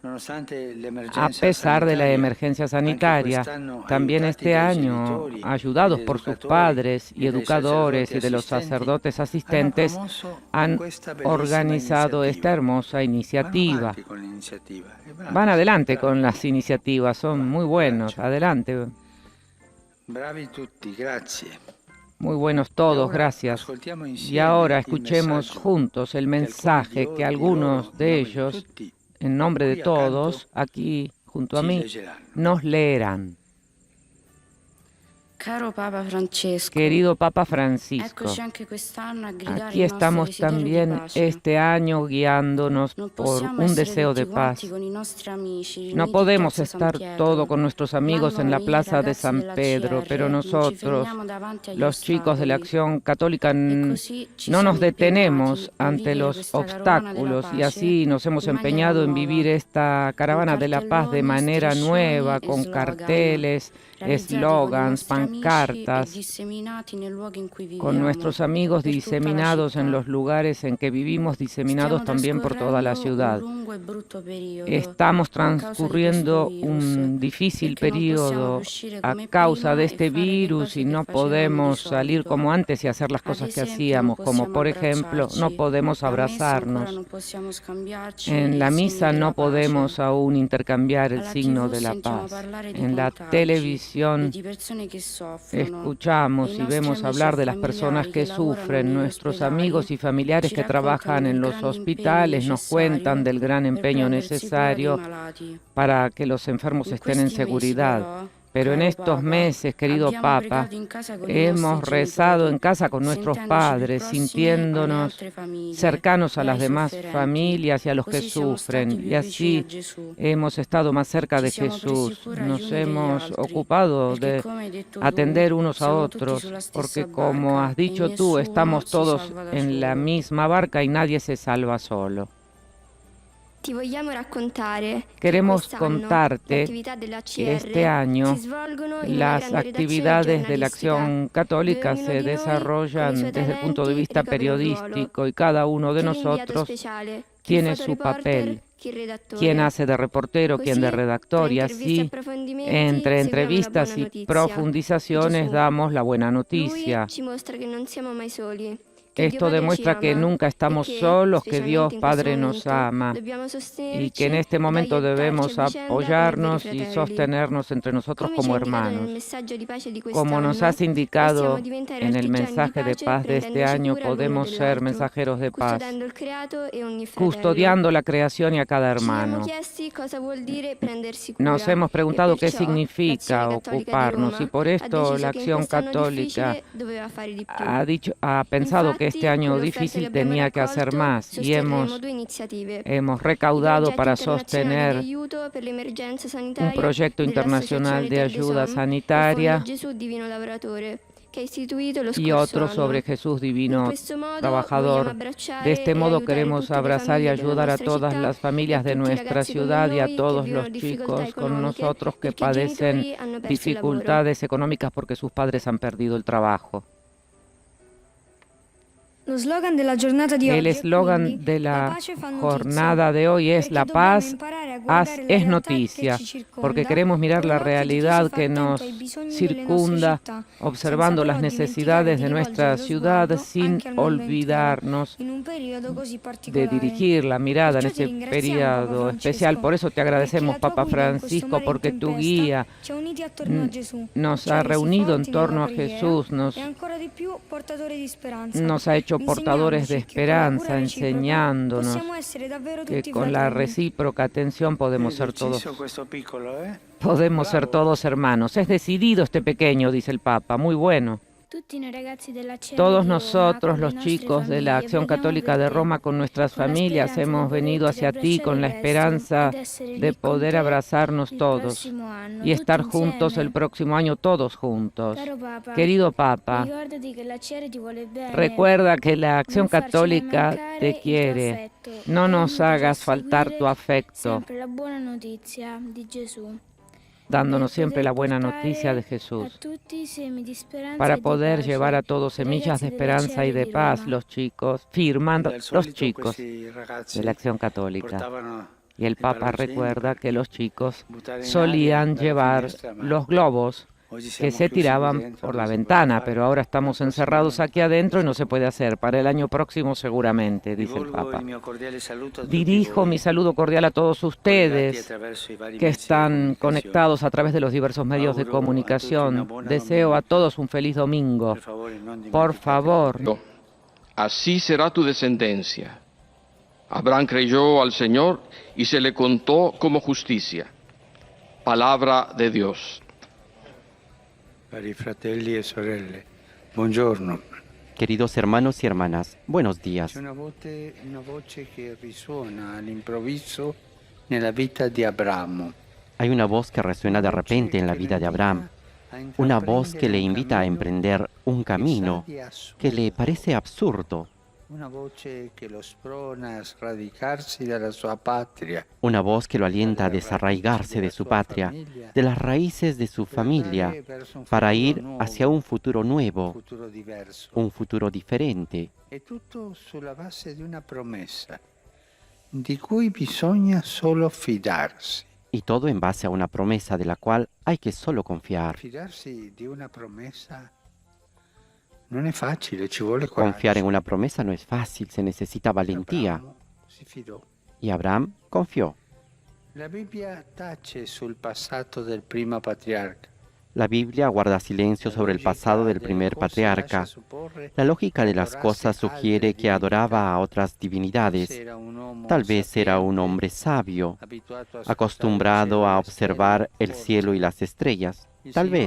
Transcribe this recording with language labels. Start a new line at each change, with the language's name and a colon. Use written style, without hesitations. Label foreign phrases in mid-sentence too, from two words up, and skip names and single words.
Spanish: A pesar de la emergencia sanitaria, también este año, ayudados por sus padres y educadores y de los sacerdotes asistentes, han organizado esta hermosa iniciativa. Van adelante con las iniciativas, son muy buenos, adelante.
Italian: Bravi tutti, grazie.
Spanish: Muy buenos todos, gracias. Y ahora escuchemos juntos el mensaje que algunos de ellos, en nombre de todos, aquí junto a mí, nos leerán.
Italian: Caro Papa Francesco,
Spanish: Querido Papa Francisco,
Italian: eccoci anche quest'anno a gridare
Spanish: aquí
Italian: il nostro
Spanish: estamos
Italian: desiderio di
Spanish: también
Italian: pace.
Spanish: este año guiándonos
Italian: Non
Spanish: por
Italian: possiamo
Spanish: un
Italian: essere
Spanish: deseo de
Italian: tutti
Spanish: paz.
Italian: quanti con i nostri amici, riuniti
Spanish: No
Italian: in
Spanish: podemos
Italian: piazza San
Spanish: estar
Italian: Pietro,
Spanish: todo con nuestros amigos
Italian: ma
Spanish: en la
Italian: noi,
Spanish: plaza de
Italian: ragazzi
Spanish: San
Italian: della
Spanish: Pedro,
Italian: CR,
Spanish: pero
Italian: non ci
Spanish: nosotros,
Italian: fermiamo davanti agli
Spanish: los chicos de la
Italian: ostacoli.
Spanish: Acción Católica,
Italian: E così ci
Spanish: no nos
Italian: siamo
Spanish: detenemos
Italian: impegnati a
Spanish: ante
Italian: vivere
Spanish: los
Italian: questa carovana della
Spanish: obstáculos y
Italian: pace
Spanish: así nos hemos
Italian: in maniera
Spanish: empeñado en
Italian: nuova,
Spanish: vivir esta Caravana de la Paz de
Italian: cartelloni,
Spanish: manera
Italian: striscioni
Spanish: nueva,
Italian: e
Spanish: con
Italian: slogan,
Spanish: carteles,
Italian: realizzati con i
Spanish: eslogans,
Italian: nostri amici e
Spanish: pancartas,
Italian: disseminati nei luoghi in cui viviamo,
Spanish: con nuestros amigos
Italian: per tutta la
Spanish: diseminados en
Italian: città.
Spanish: los lugares en que vivimos, diseminados
Italian: Stiamo
Spanish: también por toda la
Italian: trascorrendo
Spanish: ciudad.
Italian: un lungo e brutto periodo
Spanish: Estamos
Italian: a causa di
Spanish: transcurriendo
Italian: questo virus,
Spanish: un difícil
Italian: perché non possiamo
Spanish: periodo
Italian: più uscire
Spanish: a
Italian: come
Spanish: causa
Italian: prima
Spanish: de
Italian: e
Spanish: este
Italian: fare le
Spanish: virus
Italian: cose
Spanish: y
Italian: che
Spanish: no
Italian: facevamo di
Spanish: podemos salir
Italian: solito.
Spanish: como antes y hacer las
Italian: Ad
Spanish: cosas que
Italian: esempio, non
Spanish: hacíamos, como
Italian: possiamo
Spanish: por ejemplo, no
Italian: abbracciarci.
Spanish: podemos
Italian: A messa ancora
Spanish: abrazarnos.
Italian: non possiamo scambiarci
Spanish: En la
Italian: il segno
Spanish: misa
Italian: della
Spanish: no
Italian: pace.
Spanish: podemos aún intercambiar el
Italian: Alla
Spanish: signo
Italian: TV
Spanish: de la
Italian: sentiamo
Spanish: paz.
Italian: parlare di
Spanish: En la
Italian: contagi e
Spanish: televisión
Italian: di persone che soffrono.
Spanish: escuchamos
Italian: E i
Spanish: y
Italian: nostri
Spanish: vemos
Italian: amici
Spanish: hablar
Italian: e
Spanish: de las personas
Italian: familiari
Spanish: que
Italian: che lavorano
Spanish: sufren.
Italian: negli
Spanish: Nuestros
Italian: ospedali
Spanish: amigos y familiares
Italian: ci
Spanish: que trabajan
Italian: raccontano
Spanish: en
Italian: del
Spanish: los
Italian: grande impegno
Spanish: hospitales nos cuentan
Italian: necessario
Spanish: del gran
Italian: per
Spanish: empeño
Italian: prendersi cura dei
Spanish: necesario
Italian: malati.
Spanish: para que los enfermos
Italian: In
Spanish: estén en
Italian: questi mesi
Spanish: seguridad.
Italian: però,
Spanish: Pero en
Italian: caro
Spanish: estos
Italian: Papa,
Spanish: meses, querido
Italian: abbiamo
Spanish: Papa,
Italian: pregato in casa con i
Spanish: hemos
Italian: nostri
Spanish: rezado
Italian: genitori,
Spanish: en casa con nuestros
Italian: sentendoci più
Spanish: padres,
Italian: prossimi alle
Spanish: sintiéndonos
Italian: altre famiglie
Spanish: cercanos a
Italian: e
Spanish: las
Italian: ai
Spanish: demás
Italian: sofferenti.
Spanish: familias y a los que
Italian: Così siamo stati
Spanish: sufren.
Italian: più
Spanish: Y
Italian: vicini a
Spanish: así
Italian: Gesù.
Spanish: hemos estado más cerca
Italian: Ci
Spanish: de
Italian: siamo presi
Spanish: Jesús.
Italian: cura gli
Spanish: Nos
Italian: uni degli
Spanish: hemos
Italian: altri,
Spanish: ocupado
Italian: perché
Spanish: de
Italian: come hai detto
Spanish: atender
Italian: tu,
Spanish: unos a
Italian: siamo tutti
Spanish: otros,
Italian: sulla stessa
Spanish: porque como
Italian: barca
Spanish: has
Italian: e
Spanish: dicho tú,
Italian: nessuno
Spanish: estamos
Italian: si
Spanish: todos
Italian: salva da
Spanish: en la
Italian: solo.
Spanish: misma barca y nadie se salva solo.
Italian: Ti vogliamo raccontare
Spanish: Queremos
Italian: che quest'anno
Spanish: contarte
Italian: le attività della
Spanish: que
Italian: CR
Spanish: este año
Italian: si svolgono in una
Spanish: las
Italian: grande
Spanish: actividades
Italian: redazione
Spanish: de la
Italian: giornalistica,
Spanish: Acción Católica
Italian: dove ognuno
Spanish: se
Italian: di noi, con i
Spanish: desarrollan
Italian: suoi
Spanish: desde el punto de
Italian: talenti,
Spanish: vista
Italian: ricopre un ruolo.
Spanish: periodístico y cada uno de
Italian: Chi l'inviato
Spanish: nosotros
Italian: speciale, chi il
Spanish: tiene su
Italian: fotoreporter,
Spanish: papel.
Italian: chi il redattore.
Spanish: Quién hace de reportero, quién de
Italian: Così,
Spanish: redactor, y
Italian: tra interviste e
Spanish: así
Italian: approfondimenti,
Spanish: entre
Italian: seguiamo la
Spanish: entrevistas
Italian: buona
Spanish: y
Italian: notizia.
Spanish: profundizaciones
Italian: Gesù.
Spanish: damos la buena
Italian: Lui
Spanish: noticia.
Italian: ci mostra che non siamo mai soli. Che Dio
Spanish: Esto
Italian: Padre
Spanish: demuestra
Italian: ci
Spanish: que
Italian: ama
Spanish: nunca
Italian: e
Spanish: estamos
Italian: che,
Spanish: solos, que
Italian: specialmente
Spanish: Dios
Italian: in
Spanish: Padre
Italian: questo
Spanish: nos
Italian: momento,
Spanish: ama
Italian: dobbiamo
Spanish: y
Italian: sostenerci
Spanish: que en este
Italian: ed
Spanish: momento
Italian: aiutarci
Spanish: debemos
Italian: a vicenda come
Spanish: apoyarnos
Italian: veri
Spanish: y
Italian: fratelli.
Spanish: sostenernos entre nosotros
Italian: Come ci
Spanish: como
Italian: ha indicato nel
Spanish: hermanos.
Italian: messaggio di pace di
Spanish: Como nos
Italian: quest'anno,
Spanish: has indicado
Italian: possiamo diventare
Spanish: en el
Italian: artigiani di
Spanish: mensaje de
Italian: pace
Spanish: paz de este
Italian: prendendoci
Spanish: año,
Italian: cura l'uno
Spanish: podemos ser
Italian: dell'altro,
Spanish: mensajeros de paz,
Italian: custodendo il creato e ogni fratello.
Spanish: custodiando la creación y a cada
Italian: Ci siamo
Spanish: hermano.
Italian: chiesti cosa vuol dire prendersi cura.
Spanish: Nos hemos preguntado
Italian: e
Spanish: qué
Italian: perciò
Spanish: significa
Italian: l'Azione Cattolica di
Spanish: ocuparnos
Italian: Roma
Spanish: y por
Italian: ha
Spanish: esto
Italian: deciso
Spanish: la
Italian: che in
Spanish: Acción
Italian: quest'anno
Spanish: Católica
Italian: difficile doveva fare di più.
Spanish: ha pensado que este
Italian: Infatti,
Spanish: año
Italian: con le offerte
Spanish: difícil
Italian: che abbiamo
Spanish: tenía que hacer
Italian: raccolto,
Spanish: más y
Italian: sosterremo due iniziative.
Spanish: hemos
Italian: I
Spanish: recaudado
Italian: progetti
Spanish: para
Italian: internazionali
Spanish: sostener
Italian: di aiuto per l'emergenza
Spanish: un
Italian: sanitaria
Spanish: proyecto internacional
Italian: dell'Associazione
Spanish: de
Italian: Terre des
Spanish: ayuda
Italian: Hommes e il
Spanish: sanitaria
Italian: Fondo Gesù Divino Lavoratore, che ha istituito lo
Spanish: y
Italian: scorso
Spanish: otro
Italian: anno.
Spanish: sobre Jesús
Italian: In
Spanish: Divino
Italian: questo modo
Spanish: Trabajador.
Italian: vogliamo abbracciare
Spanish: De este
Italian: e
Spanish: modo
Italian: aiutare
Spanish: queremos
Italian: tutte le
Spanish: abrazar y
Italian: famiglie della
Spanish: ayudar a
Italian: nostra
Spanish: todas
Italian: città
Spanish: las familias
Italian: e
Spanish: de
Italian: tutti i
Spanish: nuestra
Italian: ragazzi come
Spanish: ciudad y a
Italian: noi che
Spanish: todos
Italian: vivono
Spanish: los
Italian: difficoltà
Spanish: chicos con
Italian: economiche
Spanish: nosotros que
Italian: perché i
Spanish: padecen
Italian: genitori hanno perso il lavoro.
Spanish: dificultades económicas porque sus padres han perdido el trabajo.
Italian: Lo slogan della giornata di
Spanish: El
Italian: oggi è
Spanish: eslogan
Italian: quindi,
Spanish: de la
Italian: pace fa notizia,
Spanish: jornada de hoy es
Italian: perché
Spanish: la
Italian: dobbiamo
Spanish: paz
Italian: imparare a guardare la
Spanish: es
Italian: realtà
Spanish: noticia,
Italian: che ci circonda
Spanish: porque queremos mirar
Italian: con
Spanish: la
Italian: l'occhio di chi si
Spanish: realidad
Italian: fa
Spanish: que
Italian: attento
Spanish: nos
Italian: ai bisogni delle nostre
Spanish: circunda,
Italian: città,
Spanish: observando
Italian: senza
Spanish: las
Italian: però
Spanish: necesidades
Italian: dimenticare
Spanish: de
Italian: di
Spanish: nuestra
Italian: rivolgere lo
Spanish: ciudad
Italian: sguardo
Spanish: sin
Italian: anche al mondo intero,
Spanish: olvidarnos
Italian: in un periodo così
Spanish: de
Italian: particolare.
Spanish: dirigir la mirada en
Italian: Perciò ti
Spanish: ese
Italian: ringraziamo,
Spanish: periodo
Italian: Papa
Spanish: especial.
Italian: Francesco,
Spanish: Por eso te agradecemos,
Italian: perché la tua
Spanish: Papa
Italian: guida in questo
Spanish: Francisco,
Italian: mare in
Spanish: porque tu
Italian: tempesta
Spanish: guía
Italian: ci ha uniti attorno a Gesù,
Spanish: nos
Italian: ci ha
Spanish: ha
Italian: resi
Spanish: reunido en
Italian: forti nella
Spanish: torno a
Italian: preghiera
Spanish: Jesús,
Italian: e ancora di più portatori di speranza.
Spanish: nos ha hecho portadores de
Italian: Insegnandoci che con la
Spanish: esperanza,
Italian: cura reciproca
Spanish: enseñándonos
Italian: possiamo essere davvero
Spanish: que
Italian: tutti
Spanish: con la
Italian: fratelli.
Spanish: recíproca atención podemos ser todos,
Italian: Deciso questo piccolo,
Spanish: podemos ser todos hermanos. Es decidido este pequeño, dice el Papa, muy bueno.
Italian: Tutti noi ragazzi della CR
Spanish: Todos
Italian: di Roma,
Spanish: nosotros,
Italian: con le
Spanish: los
Italian: nostre
Spanish: chicos de la
Italian: famiglie,
Spanish: Acción
Italian: veniamo
Spanish: Católica de
Italian: per te,
Spanish: Roma, con nuestras
Italian: con la
Spanish: familias,
Italian: speranza
Spanish: hemos
Italian: di
Spanish: venido
Italian: poterti
Spanish: hacia ti con la
Italian: abbracciare
Spanish: esperanza
Italian: presto ed essere
Spanish: de
Italian: lì con
Spanish: poder
Italian: te
Spanish: abrazarnos
Italian: il
Spanish: todos
Italian: prossimo anno,
Spanish: y estar
Italian: tutti
Spanish: juntos
Italian: insieme.
Spanish: el próximo año, todos juntos.
Italian: Caro Papa,
Spanish: Querido Papa,
Italian: ricordati che la CR ti vuole bene.
Spanish: recuerda que la Acción
Italian: Non farci mai
Spanish: Católica
Italian: mancare
Spanish: te
Italian: il tuo
Spanish: quiere.
Italian: affetto
Spanish: No
Italian: e
Spanish: nos
Italian: aiutaci a
Spanish: hagas faltar
Italian: seguire
Spanish: tu afecto.
Italian: sempre la buona notizia di Gesù.
Spanish: dándonos
Italian: per
Spanish: siempre la
Italian: poter
Spanish: buena
Italian: portare
Spanish: noticia de
Italian: a
Spanish: Jesús,
Italian: tutti semi di speranza
Spanish: para
Italian: e di
Spanish: poder
Italian: pace,
Spanish: llevar a todos
Italian: i
Spanish: semillas de
Italian: ragazzi della
Spanish: esperanza y
Italian: CR
Spanish: de
Italian: di
Spanish: paz,
Italian: Roma.
Spanish: los chicos, firmando
Italian: Al
Spanish: los
Italian: solito
Spanish: chicos
Italian: questi
Spanish: de
Italian: ragazzi
Spanish: la Acción Católica.
Italian: portavano
Spanish: Y el
Italian: i
Spanish: Papa
Italian: palloncini
Spanish: recuerda
Italian: per
Spanish: que los chicos
Italian: buttare in
Spanish: solían
Italian: aria dalla
Spanish: llevar
Italian: finestra, ma
Spanish: los globos
Italian: oggi
Spanish: que
Italian: siamo
Spanish: se
Italian: chiusi qui
Spanish: tiraban
Italian: dentro,
Spanish: por
Italian: non
Spanish: la
Italian: si può
Spanish: ventana,
Italian: fare,
Spanish: pero
Italian: ma
Spanish: ahora
Italian: il
Spanish: estamos
Italian: prossimo
Spanish: encerrados
Italian: anno
Spanish: aquí adentro y no se
Italian: possiamo.
Spanish: puede hacer. Para el año próximo seguramente, dice el
Italian: Rivolgo
Spanish: Papa.
Italian: il mio cordiale saluto a tutti
Spanish: Dirijo
Italian: voi,
Spanish: mi saludo cordial a todos
Italian: collegati
Spanish: ustedes
Italian: attraverso i vari
Spanish: que
Italian: mezzi di
Spanish: están
Italian: comunicazione.
Spanish: conectados a través de los diversos medios de
Italian: Auguro a tutti una
Spanish: comunicación.
Italian: buona
Spanish: Deseo a
Italian: domenica.
Spanish: todos un feliz domingo.
Italian: Per favore, non
Spanish: Por
Italian: dimenticate
Spanish: favor, Así será tu descendencia. Abraham creyó al Señor y se le contó como justicia. Palabra de Dios.
Italian: cari fratelli e sorelle. Buongiorno.
Spanish: Queridos hermanos y hermanas, buenos días.
Italian: C'è una voce che risuona all'improvviso nella vita di Abramo.
Spanish: Hay una voz que resuena de repente en la vida de Abraham, una voz que le invita a emprender un camino que le parece absurdo,
Italian: Una voce che lo sprona a sradicarsi dalla sua patria,
Spanish: una voz que lo alienta a desarraigarse de su patria, de las raíces de su familia, para ir hacia un futuro nuevo,
Italian: futuro diverso.
Spanish: un futuro diferente.
Italian: È tutto sulla base di una promessa di cui bisogna solo fidarsi.
Spanish: Y todo en base a una promesa de la cual hay que solo confiar.
Italian: Fidarsi di una promessa non è facile, ci vuole coraggio.
Spanish: Confiar en una promesa no es fácil, se necesita valentía.
Italian: Abramo si fidò.
Spanish: Y Abraham confió.
Italian: La Bibbia tace sul passato del primo patriarca.
Spanish: La Biblia guarda silencio sobre el pasado del primer patriarca. La lógica de las cosas sugiere que adoraba a otras divinidades. Tal vez era un hombre sabio, acostumbrado a observar el cielo y las estrellas. Tal vez.